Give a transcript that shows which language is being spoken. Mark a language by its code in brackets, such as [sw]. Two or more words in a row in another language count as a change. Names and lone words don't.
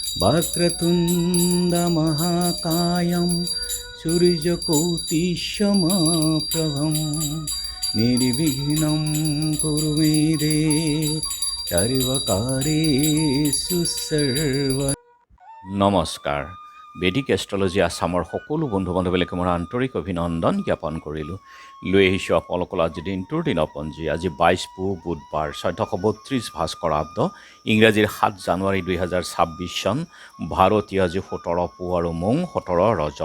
[sa] वक्रतुण्डमहाकायं सूर्यकोटिसमप्रभं निर्विघ्नं कुरु मे देव सर्वकार्येषु सर्वदा। [as] নমস্কাৰ। বেদিক এষ্ট্ৰলজি আছামৰ সকলো বন্ধু বান্ধৱীলৈকে মোৰ আন্তৰিক অভিনন্দন জ্ঞাপন কৰিলোঁ। লৈ আহিছোঁ আপোনালোকৰ আজি দিনটোৰ দিনপঞ্জী। আজি 22 পুহ বুধবাৰ 1432 ভাস্কৰাব্দ, ইংৰাজীৰ 7 জানুৱাৰী 2026 চন, ভাৰতীয় আজি 17 পুহ আৰু মোং 17 ৰজব।